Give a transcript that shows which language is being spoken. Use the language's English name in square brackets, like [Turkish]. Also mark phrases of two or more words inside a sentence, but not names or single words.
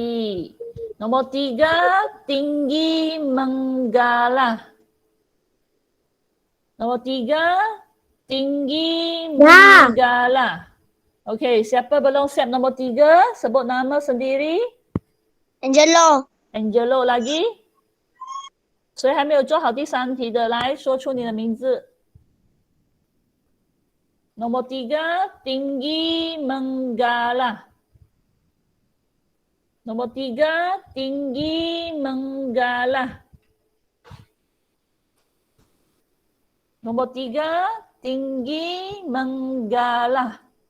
[Malay] Nombor 3, tinggi menggalah. Nombor 3, tinggi menggalah. Okey, siapa belum siap nombor 3? Sebut nama sendiri. Angelo. Angelo lagi。 [Chinese] 谁还没有做好第3题的，来说出你的名字。 [Malay] Nomor 3, tinggi menggalah. Nomor 3, tinggi menggalah. Nomor 3, tinggi menggalah.